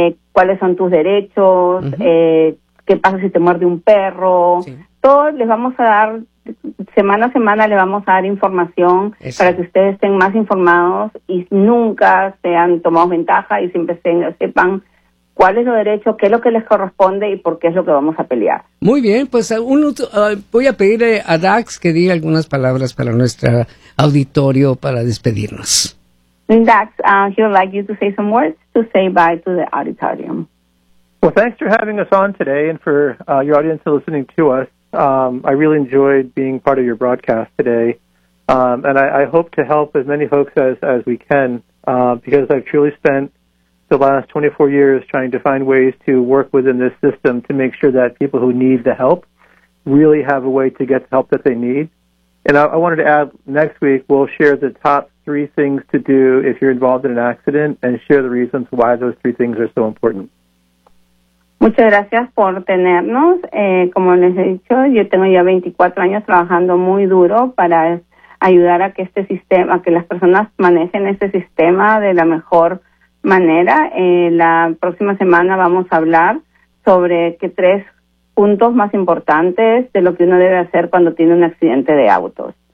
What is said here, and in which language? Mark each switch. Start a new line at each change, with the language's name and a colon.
Spanish: cuáles son tus derechos, qué pasa si te muerde un perro, todo les vamos a dar, semana a semana le vamos a dar información para que ustedes estén más informados y nunca sean tomados ventaja y siempre sepan ¿cuál es lo derecho? ¿Qué es lo que les corresponde? ¿Y por qué es lo que vamos a pelear? Muy bien, pues voy a pedirle a Dax que diga algunas palabras para nuestro auditorio para despedirnos.
English: Dax, he would like you to say some words to say bye to the auditorium. Well, thanks for having us on today and for your audience listening to us. I really enjoyed being part of your broadcast today. And I hope to help as many folks as we can because I've truly spent the last 24 years trying to find ways to work within this system to make sure that people who need the help really have a way to get the help that they need. And I wanted to add, next week we'll share the top three things to do if you're involved in an accident and share the reasons why those three things are so important.
Spanish: Muchas gracias por tenernos. Como les he dicho, yo tengo ya 24 años trabajando muy duro para ayudar a que este sistema, que las personas manejen este sistema de la mejor manera. La próxima semana vamos a hablar sobre qué tres puntos más importantes de lo que uno debe hacer cuando tiene un accidente de autos.